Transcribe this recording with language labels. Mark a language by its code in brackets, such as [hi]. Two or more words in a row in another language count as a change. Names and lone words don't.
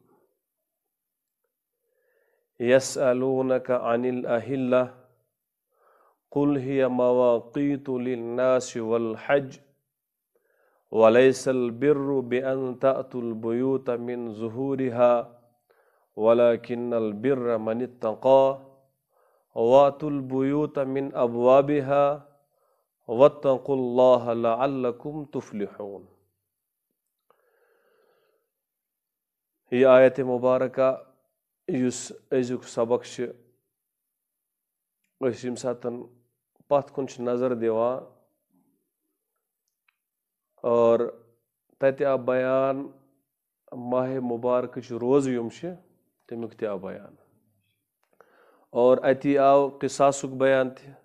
[ar] يسألونك عن الأهلة قل هي مواقيت للناس والحج وليس البر بأن تأتوا البيوت من ظهورها ولكن البر من اتقى وأتوا البيوت من أبوابها واتقوا الله لعلكم تفلحون. [ks] یہ آیت مبارکہ یُس أزیُک سبق چھِ أسۍ ییٚمہِ ساتہٕ پتھ کُن چھِ نظر دِوان اور تَتہِ آو بیان ماہ مبارکٕچ روزٕ یِم چھِ تَمیُک تہِ آو بیان اور اَتی آو قصاصُک بیان تہِ